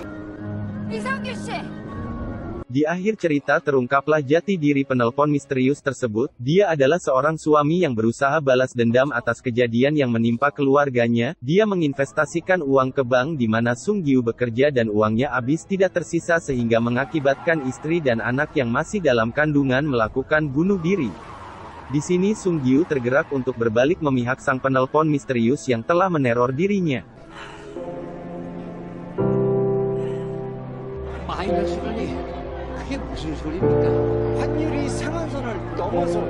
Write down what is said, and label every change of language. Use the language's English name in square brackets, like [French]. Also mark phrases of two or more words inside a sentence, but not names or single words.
[Korean] 이상규 씨! [Indonesian] Di akhir cerita terungkaplah jati diri penelpon misterius tersebut. Dia adalah seorang suami yang berusaha balas dendam atas kejadian yang menimpa keluarganya. Dia menginvestasikan uang ke bank di mana Sung Gyu bekerja dan uangnya habis tidak tersisa sehingga mengakibatkan istri dan anak yang masih dalam kandungan melakukan bunuh diri. Di sini Sung Gyu tergerak untuk berbalik memihak sang penelpon misterius yang telah meneror dirinya. [Korean] 마이너스라니 그게 무슨 소리입니까? 환율이 상한선을 넘어서요.